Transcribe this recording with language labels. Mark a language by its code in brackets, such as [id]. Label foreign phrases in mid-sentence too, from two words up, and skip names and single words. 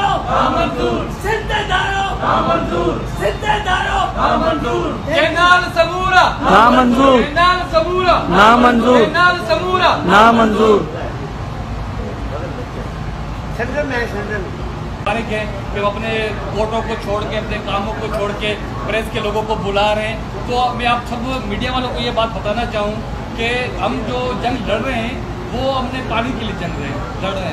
[sd] نامنظور سندھ دارو نامنظور سندھ دارو نامنظور کینال سمورا نامنظور کینال سمورا نامنظور کینال سمورا نامنظور [ur] ہے کہ وہ اپنے کوٹوں کو چھوڑ کے اپنے کاموں کو چھوڑ کے پریس کے لوگوں کو بلا رہے ہیں. تو میں آپ سب میڈیا والوں کو یہ بات بتانا چاہوں کہ ہم جو جنگ لڑ رہے ہیں وہ ہم نے پانی کے لیے لڑ رہے ہیں.